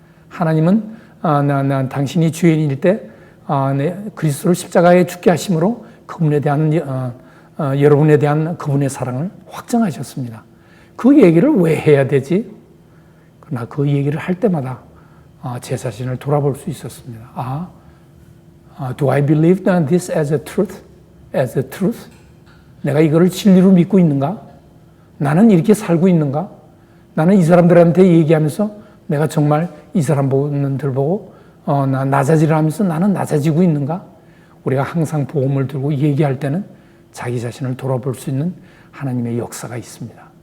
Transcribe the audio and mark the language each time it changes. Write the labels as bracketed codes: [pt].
[ko] 하나님은 당신이 죄인일 때 그리스도를 십자가에 죽게 하심으로 그분에 대한 여러분에 대한 그분의 사랑을 확정하셨습니다. 그 얘기를 왜 해야 되지? 그러나 그 얘기를 할 때마다 제 자신을 돌아볼 수 있었습니다. [en] Do I believe this as a truth? As a truth? [ko] 내가 이거를 진리로 믿고 있는가? 나는 이렇게 살고 있는가? 나는 이 사람들한테 얘기하면서 내가 정말 이 사람들 보고 나 낮아지려 하면서 나는 낮아지고 있는가? 우리가 항상 복음을 들고 얘기할 때는 자기 자신을 돌아볼 수 있는 하나님의 역사가 있습니다.